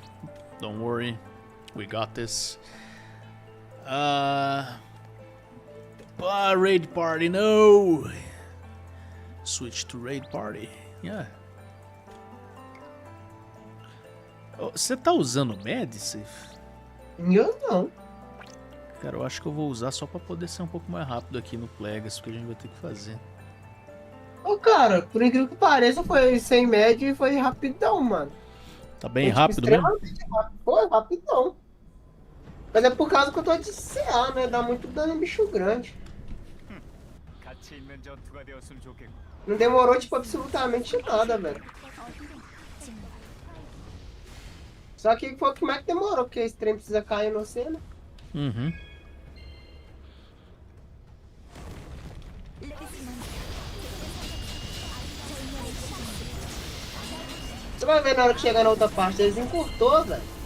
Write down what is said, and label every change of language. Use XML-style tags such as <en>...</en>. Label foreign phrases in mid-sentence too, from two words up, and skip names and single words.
<en>Don't worry, we got this. Raid party, no. Switch to raid party. Yeah.</en> <pt>Oh, você tá usando Medicine? Eu não. Cara, eu acho que eu vou usar só pra poder ser um pouco mais rápido aqui no Plagas, porque a gente vai ter que fazer. Ô, cara, por incrível que pareça, foi sem média e foi rapidão, mano. Tá bem Foi, tipo, rápido mesmo? extremamente rápido. Foi rapidão. Mas é por causa que eu tô de CA, né? Dá muito dano em bicho grande.</pt> <ko>가치 있는 전투가 되었으면 좋겠군.</ko> <pt>Não demorou, tipo, absolutamente nada, velho. Só que foi como é que demorou, porque esse trem precisa cair no você, né? Uhum. Você vai ver na hora que chegar na outra parte, eles encurtou, velho.</pt>